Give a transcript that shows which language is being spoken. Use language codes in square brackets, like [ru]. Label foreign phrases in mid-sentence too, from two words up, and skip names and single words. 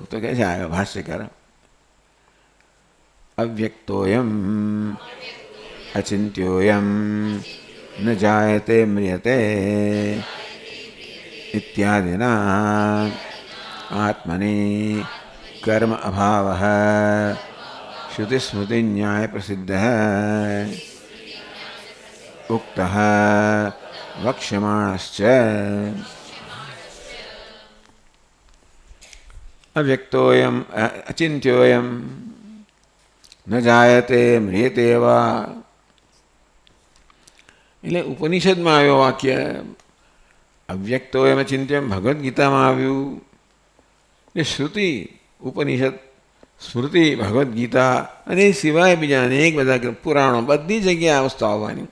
[gu] તો કહે છે આગળ ભાષ્યકાર, [sa] अव्यक्तोयम अचिन्त्योयम न जायते म्रियते इत्यादिना आत्मनि कर्म अभाव श्रुति स्मृति न्याय प्रसिद्ध उक्त वक्ष्यमाणश्च अव्यक्तोऽयं अचिन्त्योऽयं न जायते म्रियते वा. [gu] એટલે ઉપનિષદમાં આવ્યો વાક્ય [sa] अव्यक्तोयम अचिन्त्यम [gu] ભગવદ્ ગીતામાં આવ્યું. એ શ્રુતિ ઉપનિષદ સ્મૃતિ ભગવદ્ ગીતા અને એ સિવાય બીજા અનેક બધા પુરાણો બધી જગ્યાએ આ વસ્તુ આવવાની.